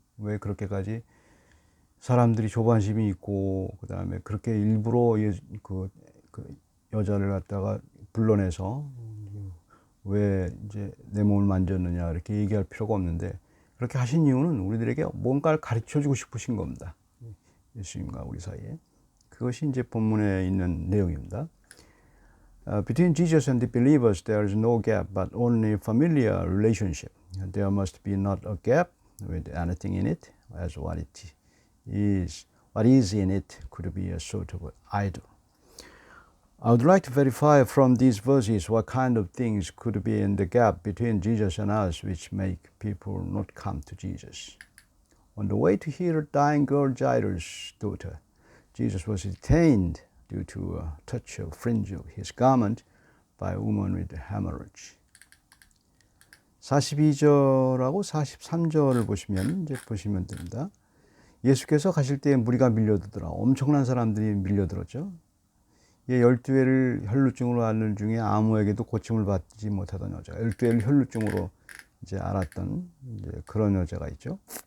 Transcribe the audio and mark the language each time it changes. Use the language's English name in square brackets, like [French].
[Korean] 왜 그렇게까지 사람들이 조반심이 있고, 그 다음에 그렇게 일부러 그 여자를 갖다가 불러내서 왜 이제 내 몸을 만졌느냐 이렇게 얘기할 필요가 없는데, 그렇게 하신 이유는 우리들에게 뭔가를 가르쳐 주고 싶으신 겁니다. 예수님과 우리 사이에. 그것이 이제 본문에 있는 내용입니다. [English] Between Jesus and the believers there is no gap but only familiar relationship. There must be not a gap with anything in it, as what is in it could be a sort of idol. I would like to verify from these verses what kind of things could be in the gap between Jesus and us which make people not come to Jesus. On the way to heal a dying girl Jairus' daughter, Jesus was detained due to a touch of fringe of his garment by a woman with hemorrhage. [Korean] 42절하고 43절을 보시면 됩니다. 예수께서 가실 때 무리가 밀려들더라. 엄청난 사람들이 밀려들었죠. 12회를 혈루증으로 앓는 중에 아무에게도 고침을 받지 못하던 여자, 12회를 혈루증으로 이제 앓았던 이제 그런 여자가 있죠.